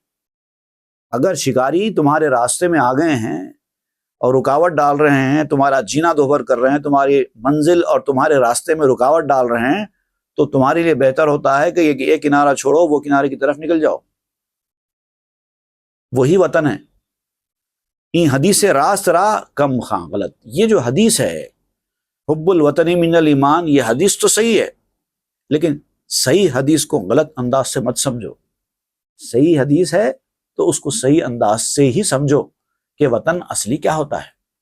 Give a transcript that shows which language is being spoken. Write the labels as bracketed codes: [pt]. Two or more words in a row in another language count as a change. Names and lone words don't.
[ur] اگر شکاری تمہارے راستے میں آ گئے ہیں اور رکاوٹ ڈال رہے ہیں، تمہارا جینا دوبھر کر رہے ہیں، تمہاری منزل اور تمہارے راستے میں رکاوٹ ڈال رہے ہیں، تو تمہارے لیے بہتر ہوتا ہے کہ یہ کنارہ چھوڑو، وہ کنارے کی طرف نکل جاؤ۔ وہی وطن ہے۔ [fa] این حدیث راست را کم خاں غلط، [ur] یہ جو حدیث ہے [ar] حب الوطنی من الایمان، [ur] یہ حدیث تو صحیح ہے، لیکن صحیح حدیث کو غلط انداز سے مت سمجھو۔ صحیح حدیث ہے تو اس کو صحیح انداز سے ہی سمجھو کہ وطن اصلی کیا ہوتا ہے۔